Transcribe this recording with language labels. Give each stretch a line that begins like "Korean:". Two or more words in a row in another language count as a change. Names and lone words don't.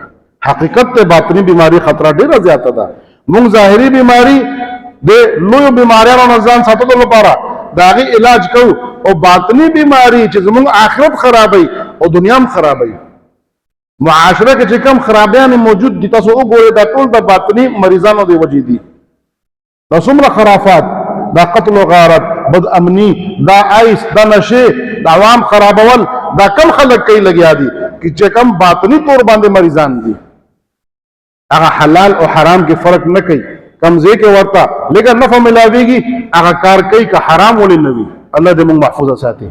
Pashto: حقیقت ته باطنی بیماری خطره ډیره زیاته ده. موږ ظاهري بیماری د لوی بیماریانو نه ځان ساتلو لپاره دا غي علاج کوو، او باطنی بیماری چې زموږ آخرت خرابوي او دنیا هم خرابوي. معاشره کې چې کم خرابیان موجود دي، تاسو وګورئ دا ټول د باطنی مریضانو دی وجې دي. دا څومره خرافات، دا قتل و غارت، بد امنی، دا آیس، دا نشه، دا عوام خرابول، دا کم خلق کوي لګیا دي چې کم باطنی طور باندې مریضان دي. هغه حلال او حرام کې فرق نه کوي، کم ځای کې ورته لکه نفع ملاويږي هغه کار کوي که حرام ولې نه وي. الله دې موږ محفوظ ساتي.